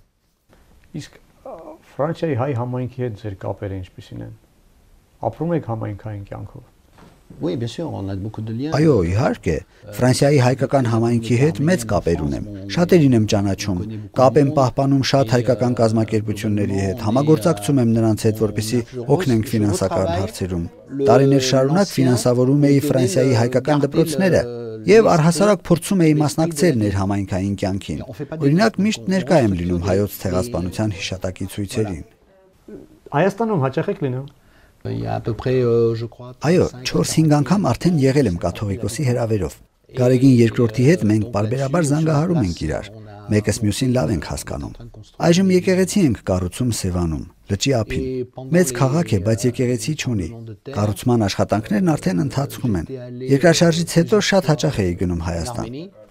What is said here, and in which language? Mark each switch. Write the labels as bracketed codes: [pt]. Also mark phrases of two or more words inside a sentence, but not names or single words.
[hy] Իսկ Ֆրանսիայի հայ համայնքի հետ ձեր կապերը ինչպիսին են։ Ապրում եք համայնքային կյանքով։ [fr] Oui, bien sûr, on a beaucoup de liens. [hy] Այո, իհարկե, Ֆրանսիայի հայկական համայնքի հետ մեծ կապեր ունեմ։ Շատերին եմ ճանաչում, կապ եմ պահպանում շատ հայկական կազմակերպությունների հետ, համագործակցում եմ նրանց հետ, որպեսզի օգնենք ֆինանսական հարցերում։ Տարիներ շարունակ ֆինանսավորում էի Ֆրանսիայի հայկական դպրոցները եւ առհասարակ փորձում էի մասնակցել ներհամայնքային կյանքին։ Օրինակ միշտ ներկա եմ լինում հայոց ցեղասպանության հիշատակի ցույցերին։ Հայաստանում հաճախ եք լինում։ [fr] Il y a à peu près, je crois. [hy] Այո, 4-5 անգամ արդեն եղել եմ կաթողիկոսի հրավերով։ Գարեգին երկրորդի հետ մենք բարբերաբար զանգահարում ենք իրար։ Մեկս մյուսին լավ ենք հասկանում։ Այժմ եկեղեցի ենք կառուցում Սևանում, լճի ափին։ Մեծ քաղաք է, բայց եկեղեցի չունի։ Կառուցման աշխատանքներն արդեն ընթացքում են։ Երկրաշարժից հետո շատ հաճախ էի գնում Հայաստան։